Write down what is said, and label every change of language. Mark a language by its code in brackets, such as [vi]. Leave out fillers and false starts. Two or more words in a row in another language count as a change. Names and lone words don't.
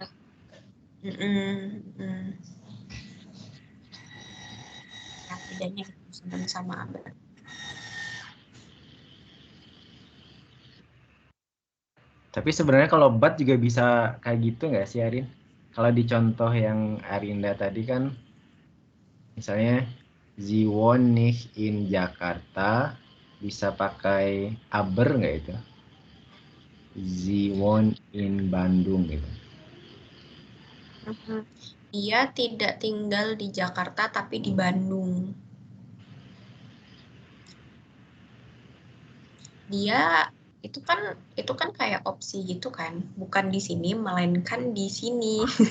[id] Ya, bedanya itu sondern sama aber. Tapi sebenarnya kalau bat juga bisa kayak gitu nggak sih Arin? Kalau di contoh yang Arinda tadi kan, misalnya [de] Sie wohnt nicht in Jakarta, [id] bisa pakai aber nggak itu? [de] Sie wohnt in Bandung gitu. [id] Dia tidak tinggal di Jakarta tapi di Bandung. Dia itu kan kayak opsi gitu kan, bukan di sini melainkan di sini.